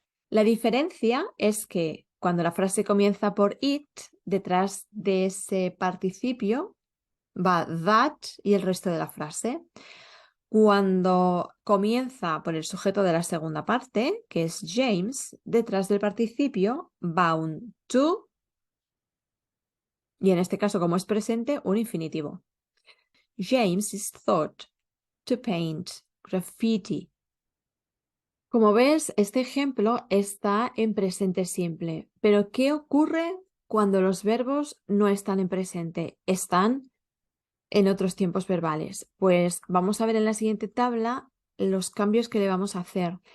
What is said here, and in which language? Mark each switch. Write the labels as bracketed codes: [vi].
[es] La diferencia es que cuando la frase comienza por it, detrás de ese participio va that y el resto de la frase. Cuando comienza por el sujeto de la segunda parte, que es James, detrás del participio va un to y en este caso, como es presente, un infinitivo. [en] James is thought to paint graffiti. [es] Como ves, este ejemplo está en presente simple, pero ¿qué ocurre cuando los verbos no están en presente? Están en otros tiempos verbales. Pues vamos a ver en la siguiente tabla los cambios que le vamos a hacer.